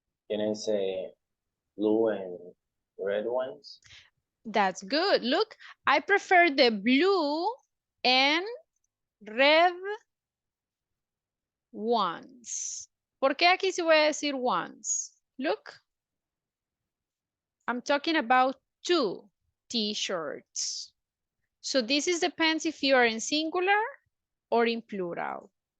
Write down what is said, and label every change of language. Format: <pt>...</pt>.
<en>Can I say blue and red ones? That's good. Look, I prefer the blue and red ones.</en> <es>¿Por qué aquí se voy a decir ones?</es> <en>Look, I'm talking about 2 t-shirts. So this is depends if you are in singular or in plural.</en>